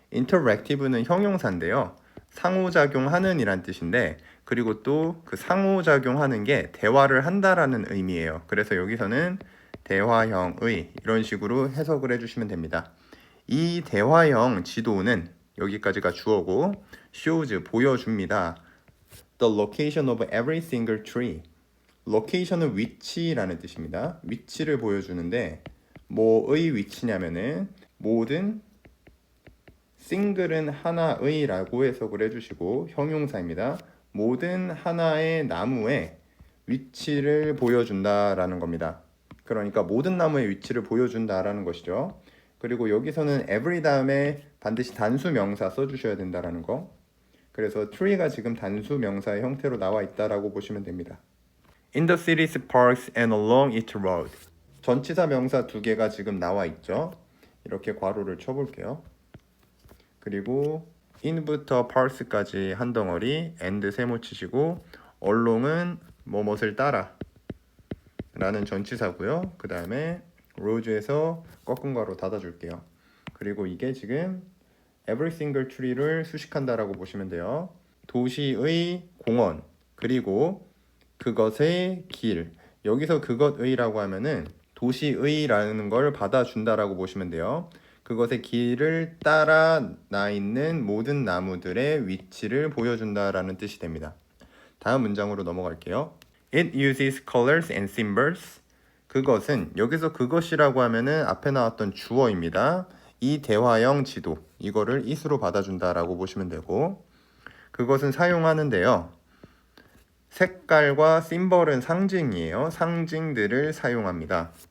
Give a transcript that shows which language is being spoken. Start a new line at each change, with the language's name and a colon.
Korean: interactive는 형용사인데요. 상호작용하는 이란 뜻인데, 그리고 또 그 상호작용하는 게 대화를 한다라는 의미예요. 그래서 여기서는 대화형의 이런 식으로 해석을 해주시면 됩니다. 이 대화형 지도는 여기까지가 주어고 shows 보여줍니다.
English: The location of every single tree.
Korean: location은 위치라는 뜻입니다. 위치를 보여주는데 뭐의 위치냐면은 모든 single은 하나의 라고 해석을 해주시고 형용사입니다. 모든 하나의 나무의 위치를 보여준다라는 겁니다. 그러니까 모든 나무의 위치를 보여준다라는 것이죠. 그리고 여기서는 every 다음에 반드시 단수 명사 써주셔야 된다라는 거. 그래서 tree가 지금 단수 명사의 형태로 나와 있다라고 보시면 됩니다.
English: In the city's parks and along its road.
Korean: 전치사 명사 두 개가 지금 나와 있죠. 이렇게 괄호를 쳐볼게요. 그리고 in부터 parks까지 한 덩어리, and 세모 치시고 along은 뭐뭇을 따라 라는 전치사고요. 그 다음에 road에서 꺾은 괄호 닫아줄게요. 그리고 이게 지금
English: every single tree
Korean: 를 수식한다라고 보시면 돼요. 도시의 공원, 그리고 그것의 길. 여기서 그것의라고 하면은 도시의라는 걸 받아준다라고 보시면 돼요. 그것의 길을 따라 나 있는 모든 나무들의 위치를 보여준다라는 뜻이 됩니다. 다음 문장으로 넘어갈게요.
English: It uses colors and symbols.
Korean: 그것은, 여기서 그것이라고 하면은 앞에 나왔던 주어입니다. 이 대화형 지도, 이거를 it으로 받아준다라고 보시면 되고, 그것은 사용하는데요. 색깔과 심벌은 상징이에요. 상징들을 사용합니다.